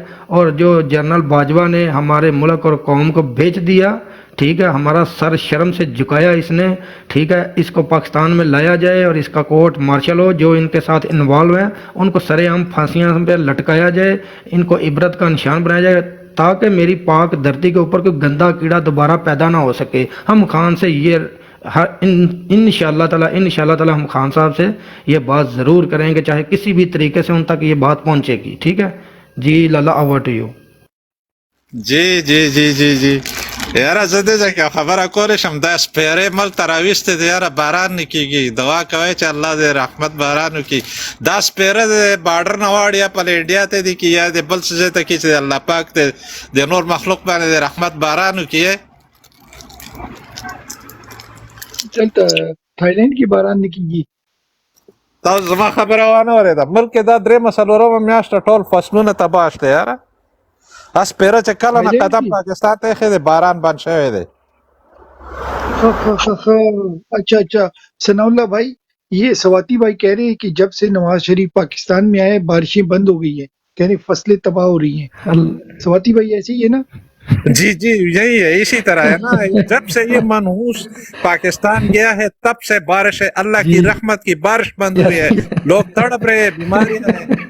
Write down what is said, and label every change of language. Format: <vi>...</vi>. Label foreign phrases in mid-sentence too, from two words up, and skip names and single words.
<ur>اور جو جنرل باجوہ نے ہمارے ملک اور قوم کو بیچ دیا، ٹھیک ہے، ہمارا سر شرم سے جھکایا اس نے، ٹھیک ہے، اس کو پاکستان میں لایا جائے اور اس کا</ur> <en>court martial</en> <ur>ہو، جو ان کے ساتھ انوالو ہیں ان کو سر عام پھانسیاں پہ لٹکایا جائے، ان کو عبرت کا نشان بنایا جائے، تاکہ میری پاک دھرتی کے اوپر کوئی گندا کیڑا دوبارہ پیدا نہ ہو سکے۔ ہم خان سے یہ</ur> <ar>انشاءاللہ تعالی</ar> <ur>ہم خان صاحب سے یہ بات ضرور کریں گے، چاہے کسی بھی طریقے سے ان تک یہ بات پہنچے گی، ٹھیک ہے جی۔</ur> <en>لالا over to you.</en> <ps>جی جی جی جی جی یاره زه دې که خبره کولی شم دا سپیرې ملک ته راویستې دی یاره باران نه کېږي، دعا کوئ چې الله دې رحمت باران وکړي. دا سپیره د بارډر نه واړ یا په انډیا ته دي کې یا د بل څه ځای ته کې چې الله پاک د نور مخلوق باندې د رحمت باران وکړي. چلتا تھائی لینڈ کی باران نکیږي. تاسو زما خبره وانه اورېده، ملک کې دا 3 میاشته ټول فصلونه تباه شته یاره. اس پیره چې کله نه قدم پاکستان ته ایښی دی باران بند شوی دی.</ps> <ur>اچھا ثناء اللہ بھائی، یہ سواتی بھائی کہہ رہے ہیں کہ جب سے نواز شریف پاکستان میں آئے بارشیں بند ہو گئی ہیں، کہہ رہے فصلیں تباہ ہو رہی ہیں. سواتی بھائی ایسے ہی ہے نا؟ جی جی یہی ہے، اسی طرح ہے نا. جب سے یہ منحوس پاکستان گیا ہے تب سے بارش ہے، اللہ کی رحمت کی بارش بند ہوئی ہے، لوگ تڑپ رہے ہیں، بیماری ہے.</ur>